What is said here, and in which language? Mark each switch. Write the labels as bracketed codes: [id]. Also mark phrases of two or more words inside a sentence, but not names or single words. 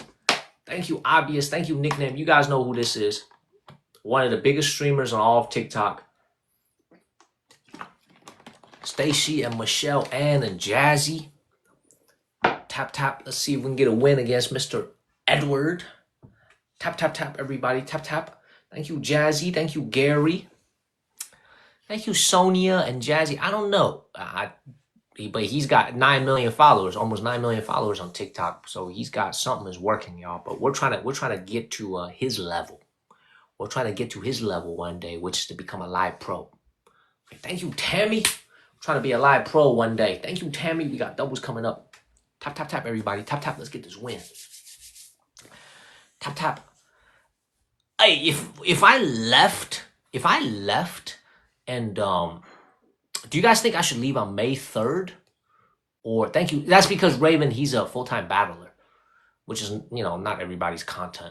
[en] Thank you, Obvious. Thank you, Nickname. You guys know who this is. One of the biggest streamers on all of TikTok. Stacy and Michelle Ann and Jazzy. Tap, tap. Let's see if we can get a win against Mr. Edward. Tap, tap, tap, everybody. Tap, tap. Thank you, Jazzy. Thank you, Gary. Thank you, Sonia and Jazzy. I don't know. But he's got 9 million followers, almost 9 million followers on TikTok. So he's got something is working, y'all. But we're trying to get to his level. We're trying to get to his level one day, which is to become a live pro. Thank you, Tammy. I'm trying to be a live pro one day. Thank you, Tammy. We got doubles coming up. Tap, tap, tap, everybody. Tap, tap. Let's get this win. Tap, tap. Hey, if I left, and do you guys think I should leave on May 3rd? Or thank you. That's because Raven, he's a full-time battler, which is, not everybody's content.